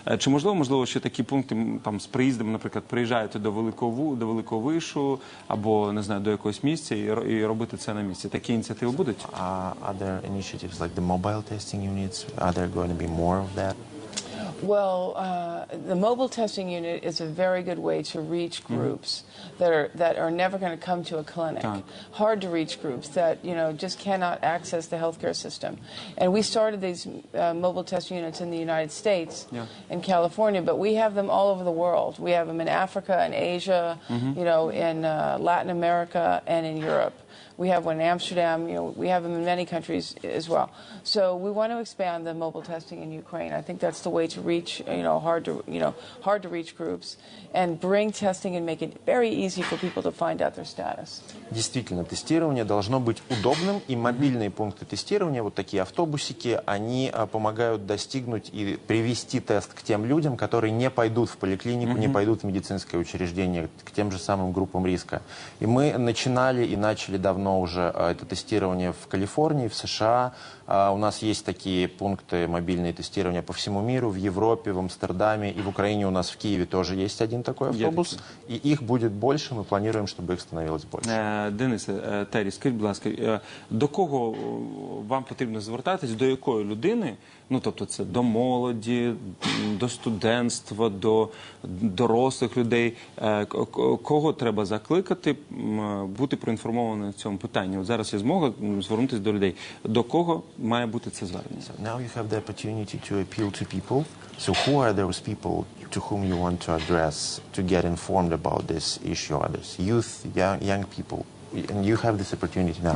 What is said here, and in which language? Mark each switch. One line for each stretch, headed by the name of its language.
Ukrainian: Чи можливо, ще такі пункти там з приїздом, наприклад, приїжджаєте до великого вишу або, не знаю, до якогось місця і робити це на місці? Такі ініціативи будуть?
English: Other initiatives like the mobile testing units, are there going to be more of that? Well, the mobile testing unit is a very good way to reach groups that are never going to come to a clinic. Hard to reach groups that, you know, just cannot access the healthcare system. And we started these mobile testing units in the United States, in California, but we have them all over the world. We have them in Africa and Asia, you know, in Latin America and in Europe. We have one in Amsterdam. You know, we have them in many countries as well. So we want to expand the mobile testing in Ukraine. I think that's the way to reach, you know, hard to reach groups, and bring testing and make it very easy for people to find out their status.
Russian: Действительно, тестирование должно быть удобным, и мобильные пункты тестирования, вот такие автобусики, они помогают достигнуть и привести тест к тем людям, которые не пойдут в поликлинику, не пойдут в медицинское учреждение, к тем же самым группам риска. И мы начали давно уже это тестирование в Калифорнии, в США. У нас есть такие пункты мобильные тестирования по всему миру, в Европе, в Амстердаме, и в Украине у нас в Киеве тоже есть один такой автобус. И их будет больше, мы планируем, чтобы их становилось больше.
Ukrainian: Денисе, Террі, скажіть, будь ласка, до кого вам потрібно звертатись, до якої людини? Ну, тобто це до молоді, до студентства, до дорослих людей. Кого треба закликати бути проінформованим в цьому питанні? От зараз є змога звернутися до людей. До кого має бути це звернення?
English: Now you have the opportunity to appeal to people. So who are those people to whom you want to address to get informed about this issue? Are those youth, young people? And you have this opportunity now.